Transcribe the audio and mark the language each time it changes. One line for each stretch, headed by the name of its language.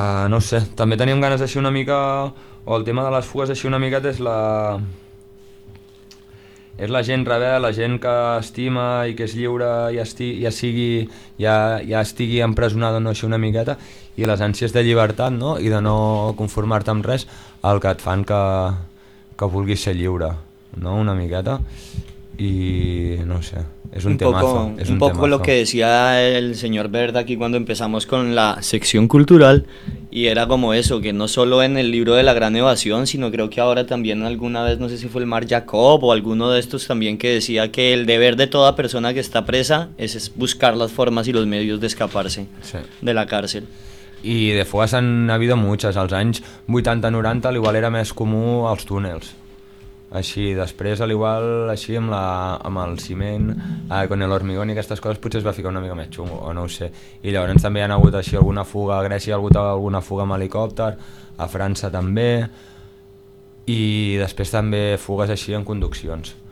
Catalan: No sé, també teníem ganes d'així una mica, o el tema de les fugues així una miqueta és la gent rebel, la gent que estima i que és lliure i ja estigui empresonada o no, així una miqueta, i les ànsies de llibertat, no? I de no conformar-te amb res, el que et fan que vulguis ser lliure, no? Una miqueta.
Spanish: y no sé, es un temazo. Un poco lo que decía el señor Verde aquí cuando empezamos con la sección cultural, y era como eso, que no solo en el libro de La Gran Evasión, sino creo que ahora también alguna vez, no sé si fue el Mar Jacob o alguno de estos también, que decía que el deber de toda persona que está presa es buscar las formas y los medios de escaparse de la cárcel.
Catalan: I de fugues
Spanish: han habido muchas.
Catalan: Als anys 80-90 al igual era més comú als túnels. Així, després, al igual, així, amb el ciment,
Spanish: con el hormigón
Catalan: i aquestes coses, potser es va ficar una mica més xungo, o no ho sé. I llavors també hi ha hagut així alguna fuga a Grècia, hi ha hagut alguna fuga amb helicòpter, a França també, i després també fugues així en conduccions.